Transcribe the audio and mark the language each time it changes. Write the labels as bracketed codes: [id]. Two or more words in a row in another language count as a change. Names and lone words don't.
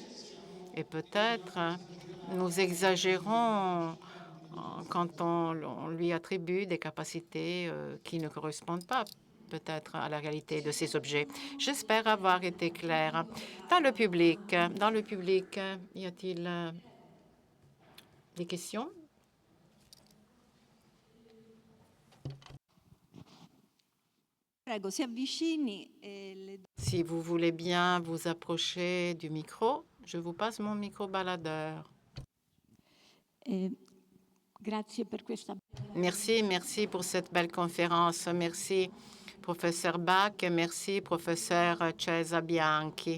[fr] Et peut-être nous exagérons quand on lui attribue des capacités qui ne correspondent pas peut-être à la réalité de ces objets. J'espère avoir été claire. Dans le public, y a-t-il des questions? [it] Prego, si avvicini. [fr] Si vous voulez bien vous approcher du micro, je vous passe mon micro baladeur. Merci pour cette belle conférence. Merci, professeur Bach, et merci, professeur Cesa Bianchi.